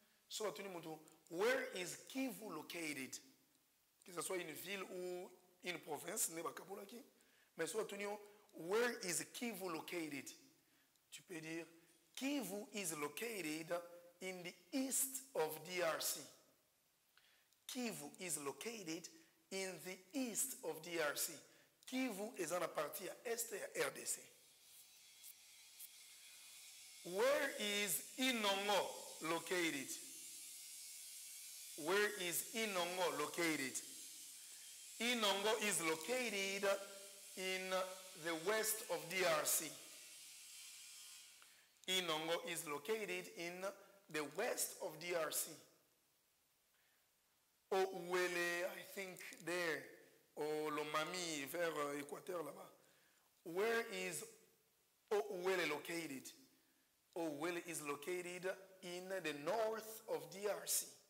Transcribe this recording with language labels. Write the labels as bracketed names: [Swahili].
[English] So, where is Kivu located? [French] Que ce soit une ville ou une province, mais soit [English] where is Kivu located? [French] Tu peux dire [English] Kivu is located in the east of DRC. Kivu is located in the east of DRC. [French] Kivu est en partie à est de RDC. [English] Where is Inongo located? Where is Inongo located? Inongo is located in the west of DRC. Inongo is located in the west of DRC. Ouele, I think there, or Lomami, [French] vers Équateur là-bas. [English] Where is Ouele located? Ouele is located in the north of DRC.